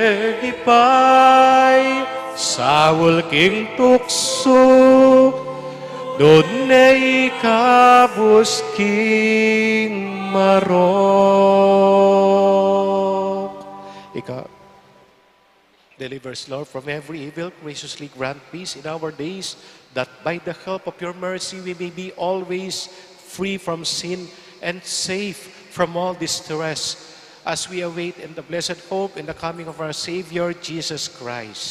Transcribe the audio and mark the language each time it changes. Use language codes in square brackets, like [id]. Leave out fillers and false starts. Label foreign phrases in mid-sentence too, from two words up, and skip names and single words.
[pam] ipay, sawol king tukso, dunay kabus king marok. [en] Deliver us, Lord, from every evil. Graciously grant peace in our days, that by the help of your mercy we may be always free from sin and safe from all distress, as we await in the blessed hope in the coming of our Savior, Jesus Christ.